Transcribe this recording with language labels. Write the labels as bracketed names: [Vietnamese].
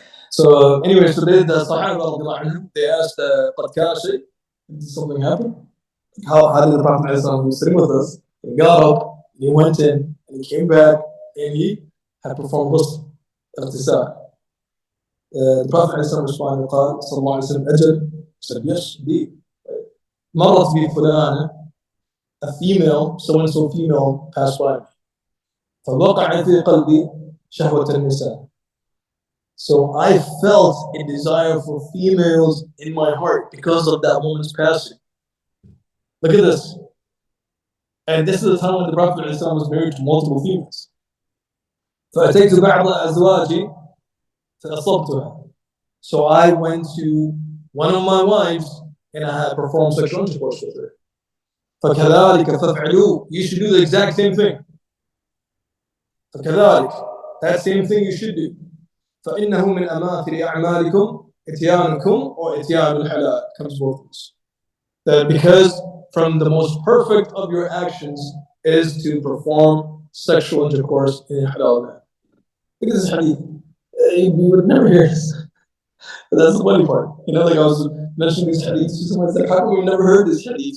[English] So anyway, so the Sahaba, they asked, [Arabic] قد كان شيء? [English] Did something happen? How did the Prophet ﷺ, who was sitting with us, he got up, he went in, and he came back, and he had performed ghusl, اغتسال. The Prophet ﷺ responded, [Arabic] قال صلى الله عليه وسلم, أجل? [English] He said, yes, indeed. [Arabic] مرت بي فلانة, [English] a female, so-and-so female passed by me. [Arabic] فوقع في قلبي شهوة النساء. [English] So I felt a desire for females in my heart because of that woman's passing. Look at this. And this is the time when the Prophet ﷺ was married to multiple females. [Arabic] فأتيت بعض أزواجي فأصبتها. [English] So I went to one of my wives and I had performed sexual intercourse with her. [Arabic] فكذلك فافعلوا. [English] You should do the exact same thing. [Arabic] فكذلك. [English] That same thing you should do. [Arabic] فإنه من أماثل أعمالكم إتيانكم or إتيان الحلال. [English] Comes both ways. That because from the most perfect of your actions is to perform sexual intercourse in halal manner. Look at this hadith. You would never hear this. But that's the funny part. Like I was mentioning these hadiths to someone, like, how come we've never heard this hadith?